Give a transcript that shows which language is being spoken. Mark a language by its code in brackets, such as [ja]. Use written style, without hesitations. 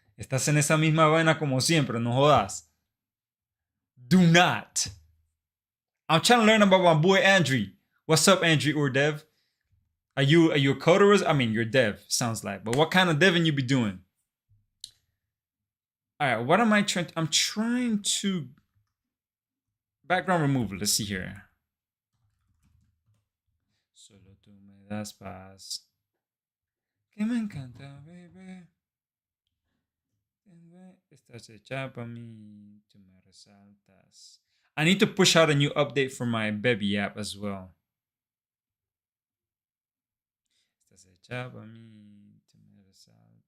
[es] Estás en esa misma vaina como siempre, no jodas. [en] Do not. I'm trying to learn about my boy Andrew. What's up, Andrew or Dev? Are you a coder? I mean, you're dev, sounds like. But what kind of deving you be doing? All right, what am I trying to... I'm trying to... Background removal, let's see here. [es] Solo tú me das paz. Que me encanta, baby. Estás hecha para mí, tú me resaltas. [en] I need to push out a new update for my baby app as well. [es] Estás hecha para mí, tú me resaltas.